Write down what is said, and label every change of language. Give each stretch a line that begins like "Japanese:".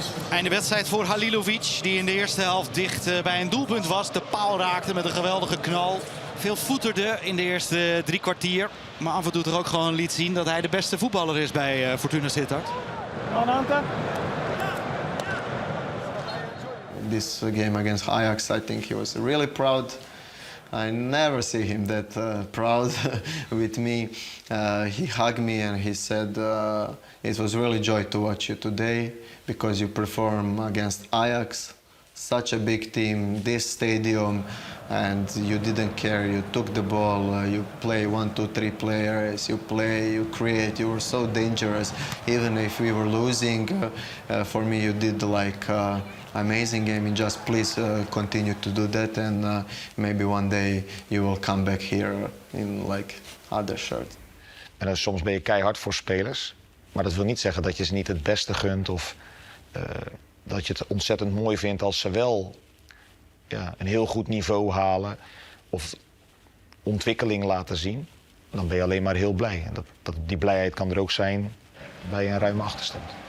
Dutch: Einde wedstrijd voor Halilović, die in de eerste helft dicht bij een doelpunt was. De paal raakte met een geweldige knal. Veel voeterde in de eerste 3 kwartier. Maar af en toe toch ook gewoon liet zien dat hij de beste voetballer is bij Fortuna Sittard.
English: This game against Ajax, I think he was really proud. I never see him that proud with me. He hugged me and he said, it was really joy to watch you today because you perform against Ajax, such a big team, this stadium. and you didn't care. You took the ball, you play 1, 2, 3 players, you play, you create. You were so dangerous. Even if we were losing, for me you did like amazing game. And just please continue to do that, and maybe one day you will come back here in like other shirt.
Dutch: En dan soms ben je keihard voor spelers, maar dat wil niet zeggen dat je ze niet het beste gunt of dat je het ontzettend mooi vindt als ze wel een heel goed niveau halen of ontwikkeling laten zien. Dan ben je alleen maar heel blij. En die blijheid kan er ook zijn bij een ruime achterstand.